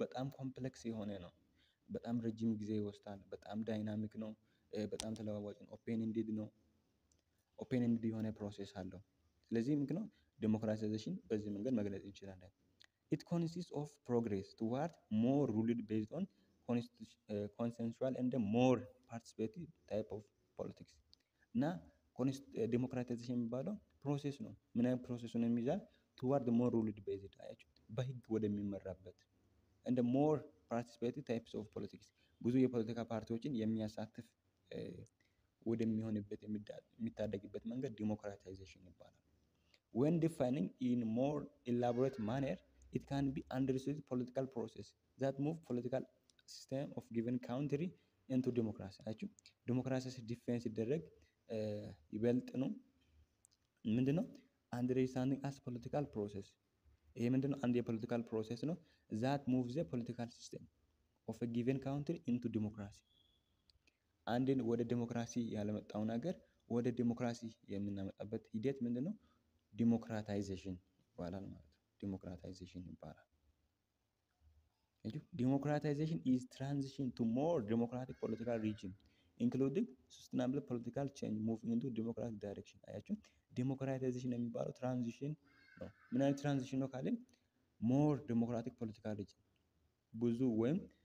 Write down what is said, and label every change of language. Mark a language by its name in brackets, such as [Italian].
[Amharic] በጣም ኮምፕሌክስ የሆነ ነው፣ በጣም ረጅም ጊዜ ይወስዳል፣ በጣም ዳይናሚክ ነው፣ በጣም ተለዋዋጭ ነው፣ ኦፔን ኢንዲድ ነው። ኦፔን ኢንዲድ የሆነ ፕሮሰስ አለው። ስለዚህ ምንድነው ዲሞክራታይዜሽን በዚህ መንገድ መግለጽ እንችላለን። [English] it consists of progress toward more ruled based on consensual and more participative type of politics [Amharic] እና ዲሞክራታይዜሽን የሚባለው ፕሮሰስ ነው። ምን አይነት ፕሮሰስ ነው የሚይዛል? [English] toward more ruled based [Amharic] አያችሁ፣ በህግ ወደሚመራበት [English] and more participative types of politics [Amharic] ብዙ የፖለቲካ ፓርቲዎችን የሚያሳትፍ ወደሚሆንበት የሚታደግበት መንገድ ዲሞክራታይዜሽን ይባላል። [English] when defining in more elaborate manner it can be understood political process that move political system of given country into democracy። [Amharic] አያችሁ ዲሞክራሲ ዲፋይን ሲደረግ ይበልጥ ነው ምንድነው? [English] understanding as political process። [Amharic] ይሄ ምንድነው? አንድ የፖለቲካል ፕሮሰስ ነው [English] that moves the political system of a given country into democracy። [Amharic] አንድን ወደ ዲሞክራሲ ያለመጣውን ሀገር ወደ ዲሞክራሲ የምናመጣበት ሂደት ምንድነው? ዲሞክራታይዜሽን ይባላል ማለት ነው። ዲሞክራታይዜሽን ይባላል። ዲሞክራታይዜሽን [English] is transition to more democratic political regime including sustainable political change moving into democratic direction። [Amharic] አያችሁ ዲሞክራታይዜሽን የሚባለው ትራንዚሽን ነው። ምን አይነት ትራንዚሽን ነው ካልን [English] more democratic political regime [Amharic] ብዙ ወይም